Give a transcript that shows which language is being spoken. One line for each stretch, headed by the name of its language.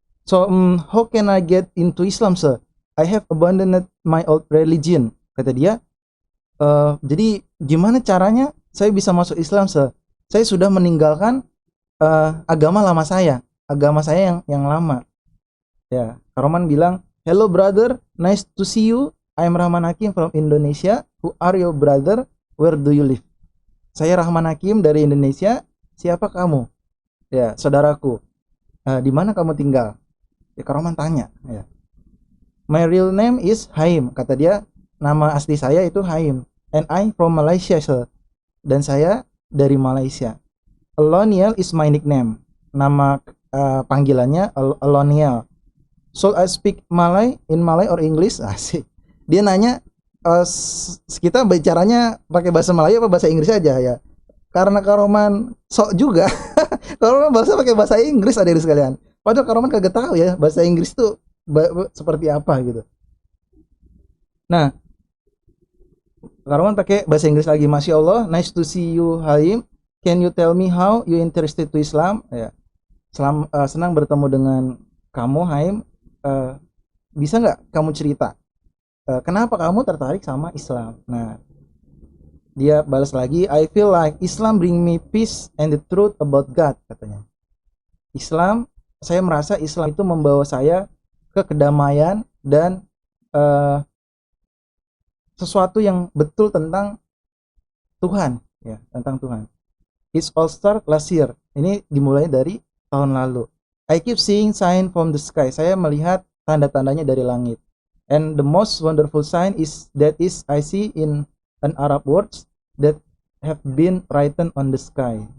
English: "So, how can I get into Islam, sir? I have abandoned my old religion."
Indonesian: Kata dia, jadi gimana caranya saya bisa masuk Islam, sir? Saya sudah meninggalkan agama saya yang lama. Ya, Kak Rohman bilang,
English: "Hello brother, nice to see you. I'm Rahman Hakim from Indonesia. Who are your brother? Where do you live?"
Indonesian: "Saya Rahman Hakim dari Indonesia. Siapa kamu?" "Ya, saudaraku." "Di mana kamu tinggal?" Ya, Kak Rohman tanya. Ya.
English: "My real name is Haim,"
Indonesian: kata dia. Nama asli saya itu Haim.
English: "And I from Malaysia, sir."
Indonesian: Dan saya dari Malaysia.
English: "Aloniel is my nickname."
Indonesian: Nama panggilannya Aloniel.
English: "So I speak Malay in Malay or English?"
Indonesian: Asik. Dia nanya kita bicaranya pakai bahasa Melayu apa bahasa Inggris aja ya. Karena Kak Rohman sok juga. Kak Rohman pakai bahasa Inggris adik-adik sekalian. Padahal Kak Rohman kagak tahu ya bahasa Inggris itu seperti apa gitu. Nah, Kak Rohman pakai bahasa Inggris lagi.
English: "Masya Allah, nice to see you Haim. Can you tell me how you interested to Islam?"
Indonesian: Ya. Senang bertemu dengan kamu Haim. Bisa nggak kamu cerita kenapa kamu tertarik sama Islam? Nah, dia balas lagi,
English: "I feel like Islam bring me peace and the truth about God,"
Indonesian: katanya. Saya merasa Islam itu membawa saya ke kedamaian dan sesuatu yang betul tentang Tuhan ya, tentang Tuhan.
English: "It's all start last year."
Indonesian: Ini dimulai dari tahun lalu.
English: "I keep seeing sign from the sky."
Indonesian: Saya melihat tanda-tandanya dari langit.
English: "And the most wonderful sign is I see in an Arab words that have been written on the sky."